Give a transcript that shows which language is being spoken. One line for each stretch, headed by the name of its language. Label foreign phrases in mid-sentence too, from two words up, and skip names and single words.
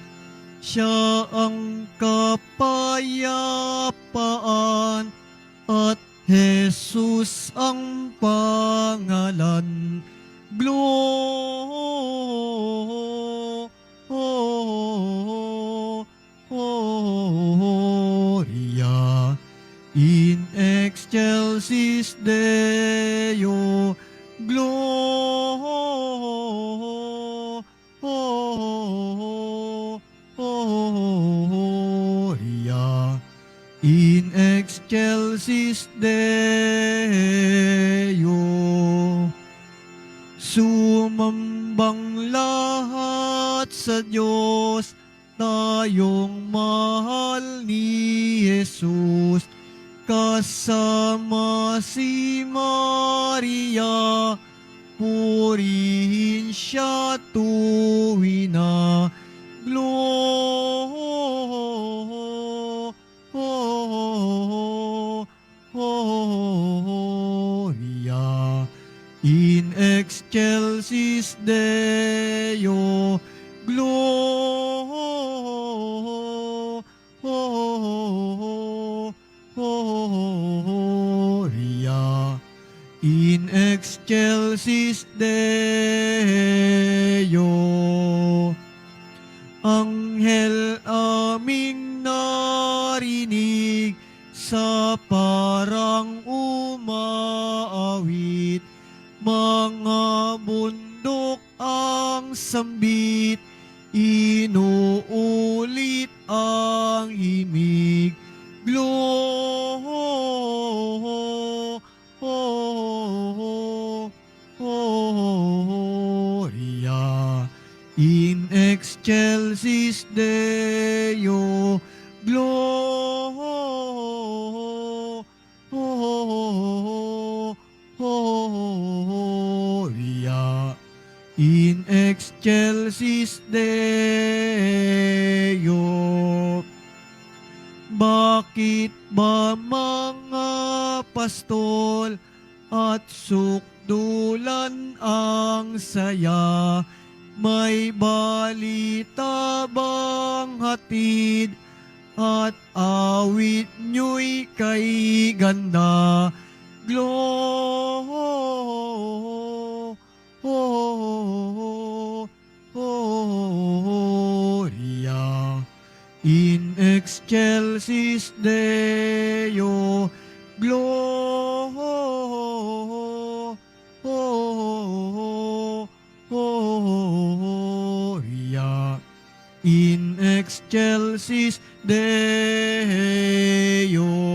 Filipino: Siya ang kapayapaan at Jesus ang pangalan.
Latin: Gloria in excelsis Deo. Gloria in excelsis Deo.
Filipino: Sumambang lahat sa Diyos, tayong mahal ni Jesus. Kasama si Maria, purihin siya tuwi na.
Latin: Gloria in excelsis Deo. Gloria in excelsis Deo.
Filipino: Anghel aming narinig sa parang umaawit, mga bundok ang sambit, inuulit ang himig.
Latin: Gloria in excelsis Deo. Gloria in excelsis Deo.
Filipino: Bakit ba mga pastol at sukdulan ang saya? May balita bang hatid at awit nyo'y kay ganda?
Latin: Gloria in excelsis Deo. Gloria in excelsis Deo.